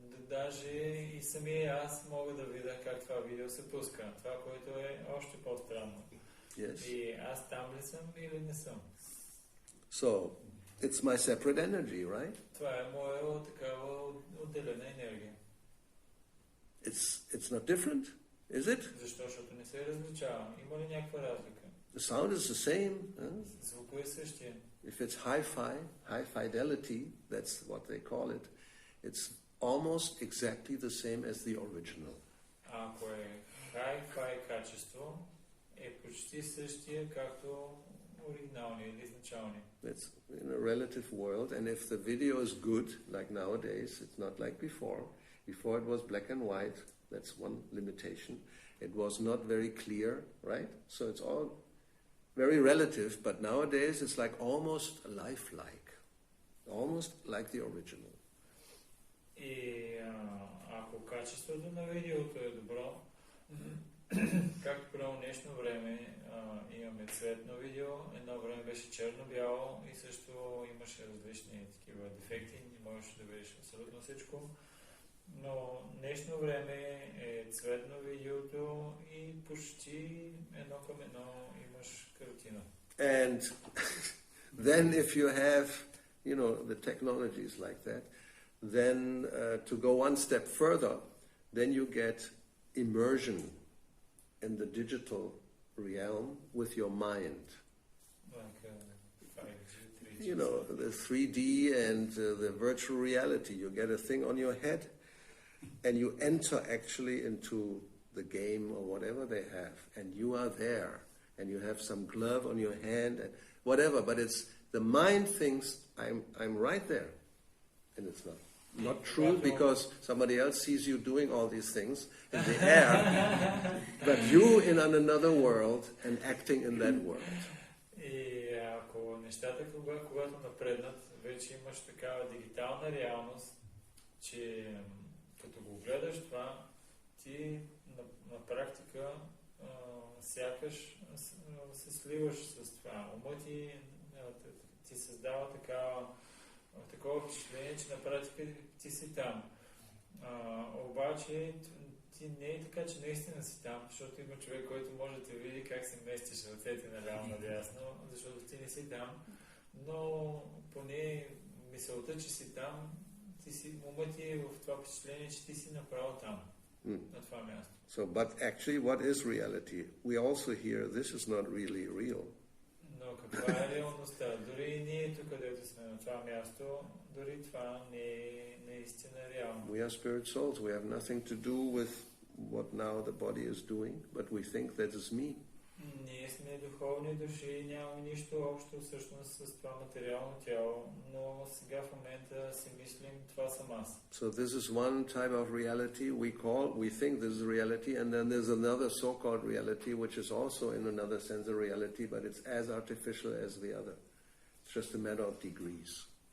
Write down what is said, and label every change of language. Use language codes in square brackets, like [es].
[bg] Даже и самия аз мога да видя как това видео се пуска. Това, което е още по-странно. [en] Yes. [bg] И аз там ли съм или не съм? [en] So, it's my separate energy, right? [bg] Това е моя такава отделена енергия. [en] It's not different, is it? [bg] Защо? Защото не се различава. Има ли някаква разлика? [en] The sound is the same. [bg] Звукът е същия. [en] If it's high fidelity, that's what they call it, it's almost exactly the same as the original. [bg] Ако е hi-fi качество, е почти същия както оригиналния или изначалния. [en] It's in a relative world, and if the video is good, like nowadays, it's not like before. Before it was black and white, that's one limitation. It was not very clear, right? So it's all very relative, but nowadays it's like almost lifelike, almost like the original. [bg] И ако качеството на видеото е добро, както при днешно време имаме цветно видео, едно време беше черно-бяло и също имаше различни такива дефекти, не можеш да видиш абсолютно всичко. Но днешно време е цветно видеото и почти едно към едно имаш картина. [en] And then if you have, you know, the technologies like that, then to go one step further, then you get immersion in the digital realm with your mind. Like 5G, 3G. You know, the 3D and the virtual reality. You get a thing on your head and you enter actually into the game or whatever they have, and you are there, and you have some glove on your hand and whatever, but it's the mind thinks I'm right there, and it's not true, because somebody else sees you doing all these things in the air, but you in another world and acting in that world. [bg] И ако нещата, когато напреднат, вече имаш такава дигитална реалност, че като го гледаш това, ти на практика сякаш се сливаш с това. Умът ти създава такова впечатление, че на практика ти си там. Обаче ти не е така, че наистина си там, защото има човек, който може да те види как се местиш ръцете наляво надясно, защото ти не си там, но поне мисълта, че си там, умът ти е в това впечатление, че ти си направо там, на това място. [en] So, but actually, what is reality? We also hear this is not really real. [bg] Но каква е реалността? Дори ние тук, където сме на това място, дори това не е наистина реално. [en] We are spirit souls. We have nothing to do with what now the body is doing, but we think that is me. [bg] Ние сме духовни души и нямаме нищо общо всъщност с това материално тяло, но сега в момента си мислим, това съм аз. [en] So this is one type of reality we think this is reality, and then there's another so-called reality which is also in another sense a reality, but it's as artificial as the other. It's just a matter of degrees.